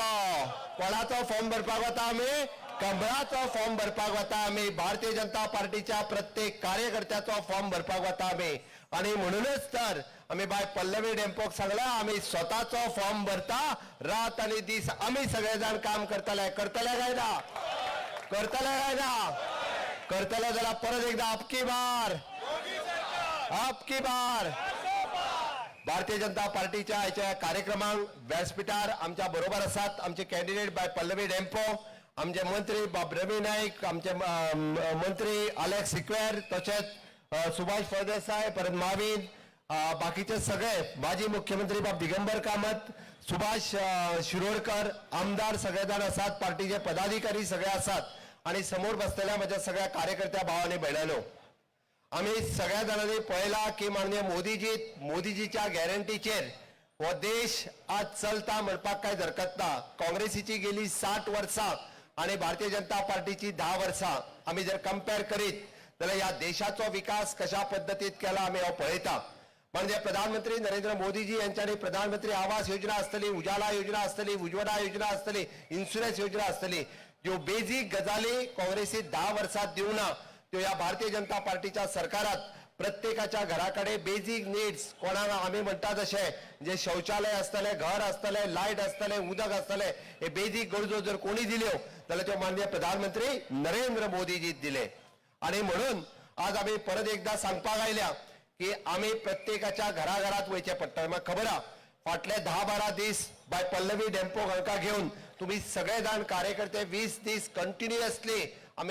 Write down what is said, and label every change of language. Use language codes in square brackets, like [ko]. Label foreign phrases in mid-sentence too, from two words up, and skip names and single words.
[kok] कोणाचो फॉर्म भरपाक वता आम्ही कमळाचो फॉर्म भरपाक वता आम्ही भारतीय जनता पार्टीच्या प्रत्येक कार्यकर्त्याचो फॉर्म भरपाक वता आम्ही आणि म्हणूनच तर आम्ही बाय पल्लवी डेम्पोक सांगला आम्ही स्वतःचो फॉर्म भरता रात आणि दीस आम्ही सगळेजण काम करतले काय ना जाल्यार परत एकदा [hi] आपकी बार [kok] भारतीय जनता पार्टीच्या ह्याच्या कार्यक्रमांक व्यासपीठार आमच्या बरोबर असतात आमचे कॅन्डिडेट बाय पल्लवी डेम्पो आमचे मंत्री बाब रवी नाईक आमचे मंत्री अलेक्स सिक्वेर तसेच सुभाष फळदेसाय परत माविन बाकीचे सगळे माजी मुख्यमंत्री बाब दिगंबर कामत सुभाष शिरोडकर आमदार सगळेजण असतात पार्टीचे पदाधिकारी सगळे असतात आणि समोर बसलेल्या माझ्या सगळ्या कार्यकर्त्या भावांनी बहिणांनो आम्ही सगळ्या जणांनी पळयला की माननीय मोदीजीच्या गॅरंटीचेर हो देश आज चलता म्हणपाक काय हरकत ना काँग्रेसीची गेली 60 वर्सां आणि भारतीय जनता पार्टीची 10 वर्सां आम्ही जर कंपेअर करीत जाल्यार या देशाचो विकास कशा पद्धतीत केला आम्ही हो पळयता म्हणजे प्रधानमंत्री नरेंद्र मोदीजी यांच्यानी प्रधानमंत्री आवास योजना असतली उजाला योजना असतली उज्ज्वला योजना असतली इन्शुरन्स योजना असतली ज्यो बेजिक गजाली काँग्रेसी 10 वर्सात दिवना त्यो या भारतीय जनता पार्टीच्या सरकारात प्रत्येकाच्या घराकडे [en] basic needs [kok] कोणाला आम्ही म्हणतात तसे जे शौचालय असतले घर असतले लाईट असतले उदक असतले हे बेजिक गरजो जर कोणी दिल्यो जाल्यार त्यो माननीय प्रधानमंत्री नरेंद्र मोदीजी दिले आणि म्हणून आज आम्ही परत एकदा सांगपाक आयल्या की आम्ही प्रत्येकाच्या घराघरात वयचे पडटले म्हाका खबर आहा फाटले 10-12 दीस बाय पल्लवी डेम्पो हांका घेऊन तुम्ही सगळेजण कार्यकर्ते 20 दीस कंटिन्युअसली आम्ही